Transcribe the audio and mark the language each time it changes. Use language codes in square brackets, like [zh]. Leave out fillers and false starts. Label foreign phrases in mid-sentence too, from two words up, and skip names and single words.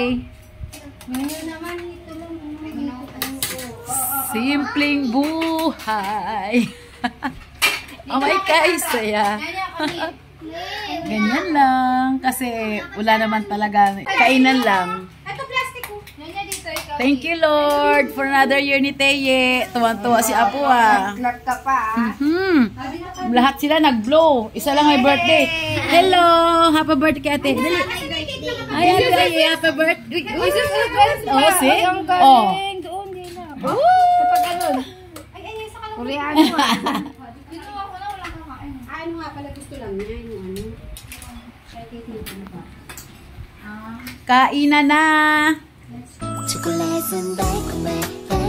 [tl] Ngayon naman ito lang. Simpleng buhay. [en] Oh my God, [tl] saya. Ganyan lang. Kasi wala naman talaga. Kainan lang. Ito plastic ko. Niya dito ikaw. [en] Thank you, Lord, for another year [tl] ni Teye. Tuwan-tuwa si Apo, ah. Vlog ka pa ah. Lahat sila nag-blow. Isa lang may birthday. Hello! [en] Happy birthday [tl] kay Ate. Dali. Ay, Ate, ay, [en] happy birthday. [tl] Oh, see? Oh. Doon din na. Woo! Ay, sa kalang Koreano ah. Dito ako na walang kakain. Ano nga pala gusto lang niya yung ano. Kainan na! [ko] 초콜릿은 달콤해